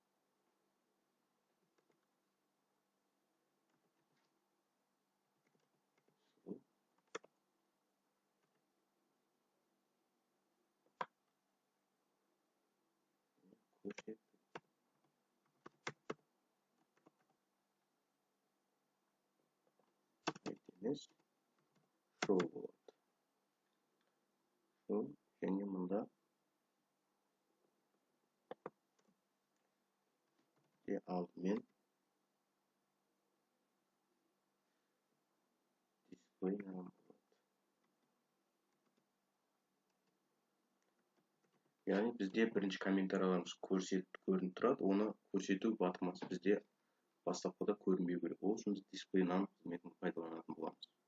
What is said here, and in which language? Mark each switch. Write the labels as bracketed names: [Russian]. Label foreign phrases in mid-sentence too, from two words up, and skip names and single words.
[Kazakh] көрсетіп емес show болады. Show және мында алдымен [English] display name [Kazakh] болады. Яғни бізде бірінші комментарийларымыз көрініп тұрады, оны көрсету батырмасы бізде бастапқыда көрінбеу керек. Ол үшін біз [English] display name [Kazakh] қызметін пайдаланатын боламыз.